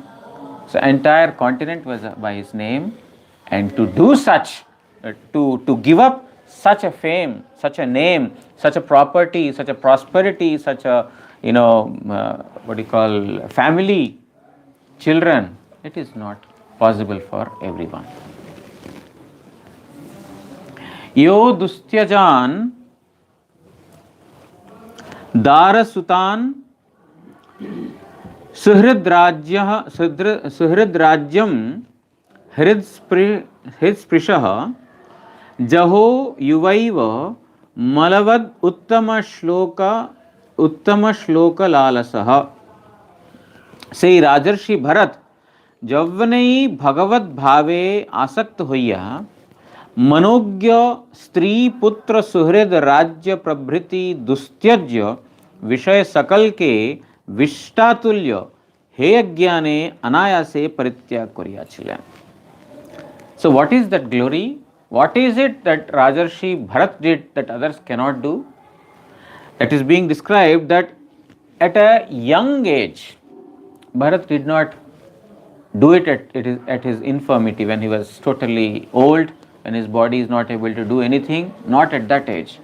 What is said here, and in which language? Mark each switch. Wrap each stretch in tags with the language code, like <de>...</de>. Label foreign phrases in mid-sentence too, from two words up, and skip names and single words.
<en>So entire continent was by his name. And to do such, to give up such a fame, such a name, such a property, such a prosperity, such a, family, children, it is not possible for everyone.</en> <sa>यो दुस्त्यजान् दारसुतान् सुहृद्राज्यं हृदिस्पृशः जहौ युवैव मलवद् उत्तम श्लोक लालसः.</sa> <bn>Say Rajarshi Bharat, যৌবনেই ভগবত ভাবে আসক্ত হইয়া মনোজ্ঞ স্ত্রী পুত্র সুহৃদ রাজ্য প্রভৃতি দুস্ত্যজ্য বিষয় সকল কে বিষ্ঠাতুল্য হেয় জ্ঞানে অনায়াসে পরিত্যাগ করিয়াছিলেন.</bn> <en>So what is that glory? What is it that Rajarshi Bharat did that others cannot do? That is being described that at a young age, Bharat did not do it at his infirmity, when he was totally old, when his body is not able to do anything, not at that age.</en>